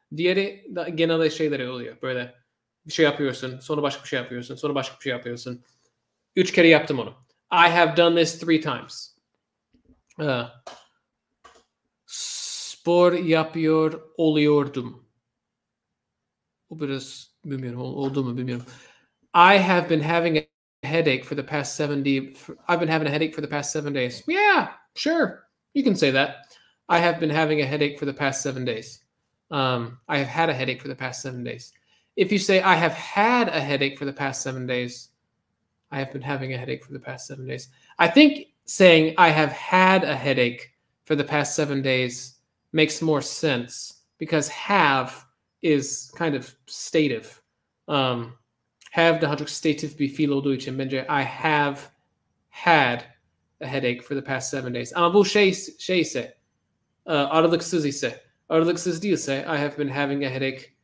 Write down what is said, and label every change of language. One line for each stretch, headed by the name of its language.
Turkish: Diğeri genelde şeyleri oluyor. Böyle bir şey yapıyorsun. Sonra başka bir şey yapıyorsun. Sonra başka bir şey yapıyorsun. 3 kere yaptım onu.
English: I have done this 3 times.
Turkish: Spor yapıyor oluyordum. O biraz bilmiyorum. Oldu mu bilmiyorum.
English: I have been having a headache for the past 7 days. I've been having a headache for the past 7 days. Yeah, sure. You can say that. I have been having a headache for the past 7 days. I have had a headache for the past 7 days. If you say I have had a headache for the past 7 days, I have been having a headache for the past 7 days. I think saying I have had a headache for the past 7 days makes more sense because have is kind of stative.
Turkish: Have daha çok stative bir fiil olduğu için bence
English: I have had a headache for the past 7 days.
Turkish: Ama bu şey ise aralıksız ise, aralıksız değilse
English: I have been having a headache.